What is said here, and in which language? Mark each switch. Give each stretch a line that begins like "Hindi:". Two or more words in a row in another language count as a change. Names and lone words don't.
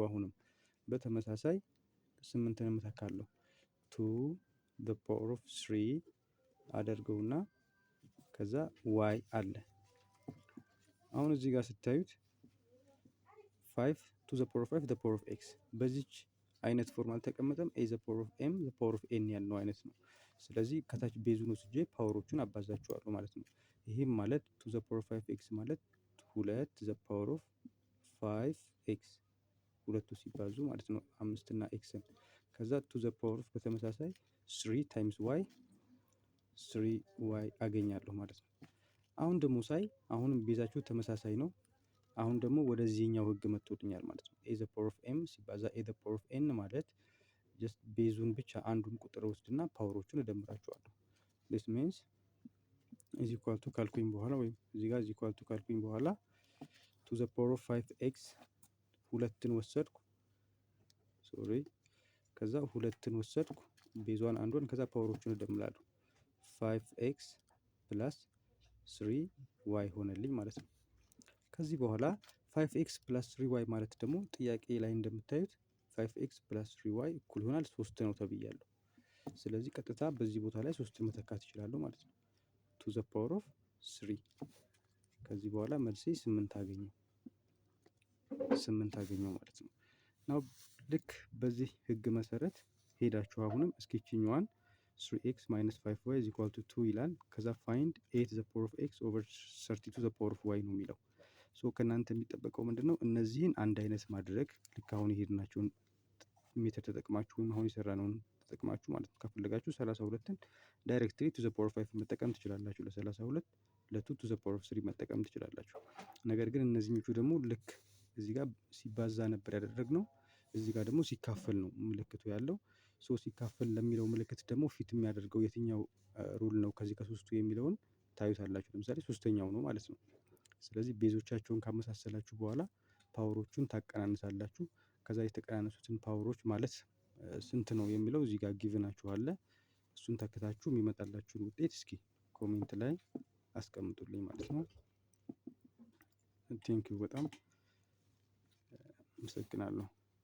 Amharic: አሁንም በተመሳሳይ 8ን እተካለሁ።
English: to the power of 3
Amharic: አደርገውና ከዛ y አለ። አሁን እዚህ ጋር ስታዩት
English: 5 to the power of 5 the power of x
Amharic: በዚች አይነት ፎርም አልተቀመጠም።
English: a the power of m the power of n
Amharic: ያልነው አይነት ነው። ስለዚህ ከታች ቤዙን ወስጄ ፓወሮቹን አባዛቸዋለሁ ማለት ነው። ይህም ማለት
English: to the power of 5x
Amharic: ማለት
English: 2 the power of 5x
Amharic: ሁለቱ ሲባዙ ማለት ነው 5 እና ኤክስን ከዛ
English: to the power of
Amharic: በተመሳሳይ
English: 3 times y
Amharic: 3y አገኛለሁ ማለት ነው። አሁን ደግሞ ሳይ አሁንም ቤዛቸው ተመሳሳይ ነው። አሁን ደግሞ ወደዚህኛው ህግ መጥቶልኛል ማለት ነው።
English: a the power of m
Amharic: ሲባዛ
English: a the power of n
Amharic: ማለት ጀስት ቤዙን ብቻ አንዱን ቁጥር ወስድና ፓወሮቹን እደምራቸዋለሁ።
English: this means is equal to
Amharic: ካልኩኝ በኋላ ወይም እዚህ ጋር
English: is equal to
Amharic: ካልኩኝ በኋላ
English: to the power of 5x
Amharic: ሁለትን ወሰድኩ ከዛ ሁለትን ወሰድኩ ቤዟን አንዷን ከዛ ፓወሮቹን እደምራለሁ 5x ፕላስ 3y ሆነልኝ ማለት ነው። ከዚህ በኋላ 5x ፕላስ 3y ማለት ደግሞ ጥያቄ ላይ እንደምታዩት 5x ፕላስ 3y እኩል ይሆናል 3 ነው ተብያለሁ። ስለዚህ ቀጥታ በዚህ ቦታ ላይ 3ን መተካት እችላለሁ ማለት ነው።
English: to the power of 3
Amharic: ከዚህ በኋላ መልሴ 8 አገኘው ማለት ነው። ናው ልክ በዚህ ህግ መሰረት ሄዳችሁ አሁንም እስኪችኛዋን
English: 3x minus 5y is equal to 2
Amharic: ይላል። ከዛ
English: find 8 the power of x over 32 the power of y
Amharic: ነው የሚለው። ሶ ከእናንተ የሚጠበቀው ምንድነው? እነዚህን አንድ አይነት ማድረግ ልክ አሁን የሄድናቸውን ሜተድ ተጠቅማችሁ ወይም አሁን የሰራነውን ተጠቅማችሁ ማለት ነው። ከፈለጋችሁ 32ን ዳይሬክትሊ
English: to the power of 5
Amharic: መጠቀም ትችላላችሁ። ለ32 ለ2
English: to the power of 3
Amharic: መጠቀም ትችላላችሁ። ነገር ግን እነዚህኞቹ ደግሞ ልክ እዚህ ጋር ሲባዛ ነበር ያደረግነው። እዚህ ጋር ደግሞ ሲካፈል ነው ምልክቱ ያለው። ሶ ሲካፈል ለሚለው ምልክት ደግሞ ፊት የሚያደርገው የትኛው ሩል ነው ከዚህ ከሶስቱ የሚለውን ታዩታላችሁ። ለምሳሌ ሶስተኛው ነው ማለት ነው። ስለዚህ ቤዞቻቸውን ካመሳሰላችሁ በኋላ ፓወሮቹን ታቀናንሳላችሁ። ከዛ የተቀናነሱትን ፓወሮች ማለት ስንት ነው የሚለው እዚህ ጋር ጊቭናችሁ አለ። እሱን ተክታችሁ የሚመጣላችሁን ውጤት እስኪ ኮሜንት ላይ አስቀምጡልኝ ማለት ነው።
English: thank you
Amharic: በጣም አመሰግናለሁ።